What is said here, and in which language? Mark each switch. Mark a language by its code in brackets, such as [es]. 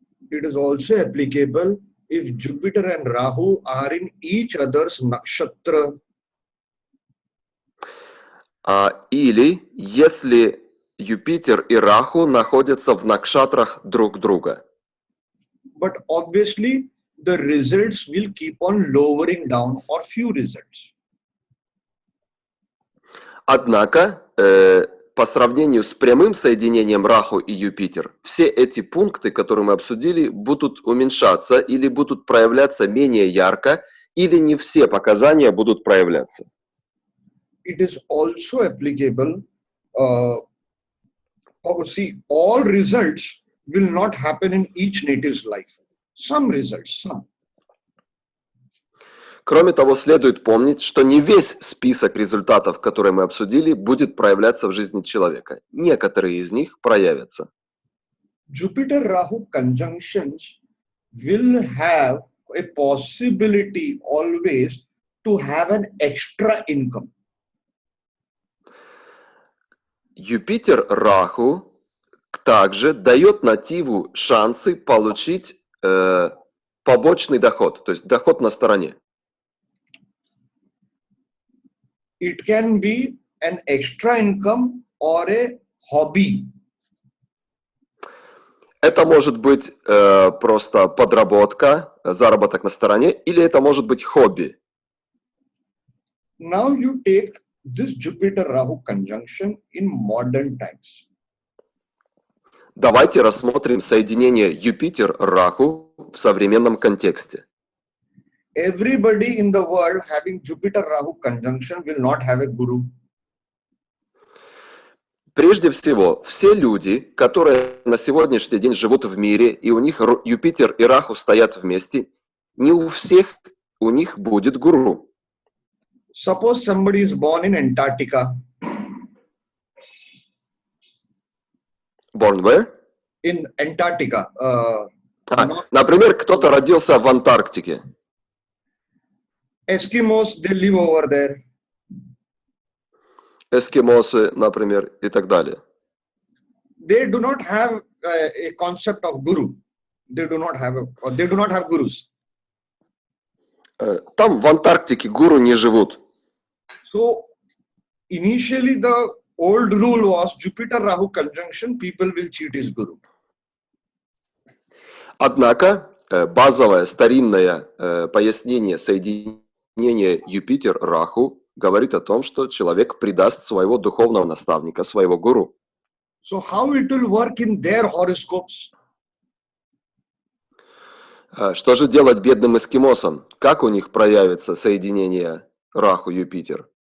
[en] It is also applicable if Jupiter and Rahu are in each other's nakshatra. [ru] Или если Юпитер и Раху находятся в накшатрах друг друга. [en] But obviously, the results will keep on lowering down or few results. [ru] Однако, по сравнению с прямым соединением Раху и Юпитер, все эти пункты, которые мы обсудили, будут уменьшаться или будут проявляться менее ярко, или не все показания будут проявляться. [en] It is also applicable, see, all results will not happen in each native's life. Some results, some. [ru] Кроме того, следует помнить, что не весь список результатов, которые мы обсудили, будет проявляться в жизни человека. Некоторые из них проявятся. [en] Jupiter-Rahu conjunctions will have a possibility always to have an extra income. [ru] Юпитер-Раху также дает нативу шансы получить побочный доход, то есть доход на стороне. [en] It can be an extra income or a hobby. [ru] Это может быть просто подработка, заработок на стороне, или это может быть хобби. [en] Now you take this Jupiter-Rahu conjunction in modern times. [ru] Давайте рассмотрим соединение Юпитер-Раху в современном контексте. [en] Everybody in the world having Jupiter-Rahu conjunction will not have a guru. [ru] Прежде всего, все люди, которые на сегодняшний день живут в мире, и у них Юпитер и Раху стоят вместе, не у всех у них будет гуру. [en] Suppose somebody is born in Antarctica. Born where? In Antarctica. [ru] Например, кто-то родился в Антарктике. [en] Eskimos, they live over there. [ru] Эскимосы, например, и так далее. [en] They do not have a concept of guru. They do not have gurus. [ru] Там в Антарктике гуру не живут. [en] So initially the old rule was Jupiter-Rahu conjunction, people will cheat his guru. [ru] Однако базовое старинное пояснение соединения Юпитер-Раху говорит о том, что человек предаст своего духовного наставника, своего гуру. [en] So how it will work in their horoscopes? [ru] Что же делать бедным эскимосам? Как у них проявится соединение Раху-Юпитер?